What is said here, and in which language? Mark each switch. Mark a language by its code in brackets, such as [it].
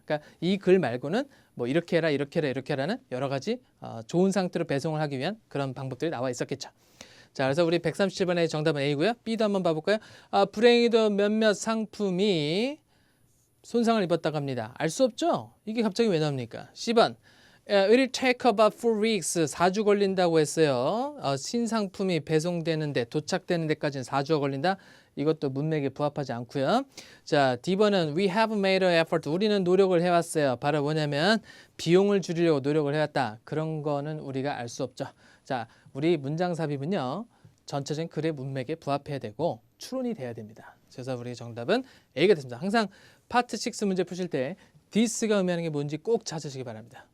[ko] 그러니까 이 글 말고는 뭐 이렇게 해라, 이렇게 해라, 이렇게 하라는 여러 가지 좋은 상태로 배송을 하기 위한 그런 방법들이 나와 있었겠죠. 자, 그래서 우리 137번의 정답은 A고요. B도 한번 봐볼까요? 불행히도 몇몇 상품이 손상을 입었다고 합니다. 알 수 없죠? 이게 갑자기 왜 나옵니까? [en] C번 It will take about 4 weeks. [ko] 4주 걸린다고 했어요. 신상품이 배송되는데 도착되는 데까지는 4주가 걸린다. 이것도 문맥에 부합하지 않고요. 자, D번은 [en] We have made an effort. [ko] 우리는 노력을 해왔어요. 바로 뭐냐면 비용을 줄이려고 노력을 해왔다. 그런 거는 우리가 알 수 없죠. 자, 우리 문장 삽입은요. 전체적인 글의 문맥에 부합해야 되고 추론이 돼야 됩니다. 그래서 우리 정답은 A가 됐습니다. 항상 파트 6 문제 푸실 때 this가 의미하는 게 뭔지 꼭 찾으시기 바랍니다.